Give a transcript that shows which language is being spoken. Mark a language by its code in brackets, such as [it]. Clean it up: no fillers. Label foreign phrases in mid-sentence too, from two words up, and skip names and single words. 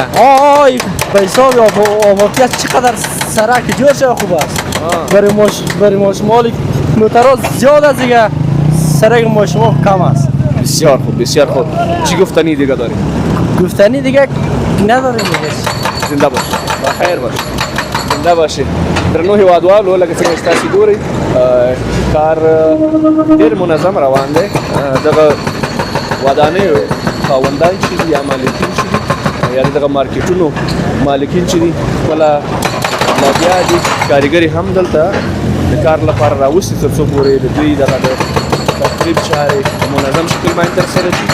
[fa] آی به حساب آبادیت چقدر سرک جور شده خوب است. برای ما شما موترها زیاد است دیگه، سرک ما شما کم است. بسیار خوب بسیار خوب. چی گفتنی دیگه داری؟ گفتنی دیگه نداریم دیگه. زنده باش. بخیر باش. زنده باشی. [ps] درنو هیوادوالو لکه څنګه چې تاسو ګورئ کار ډېر منظم روان دی. دغه ودانیو خاوندان چې دي یا مالکین چې دي یا دغه مارکیټونو مالکین چې دي خپله لګیا دي، کارګري هم دلته د کار لپاره راوستي تر څو پورې د دوی دغه د تخریب چارې په منظم شکل باندې ترسره شي.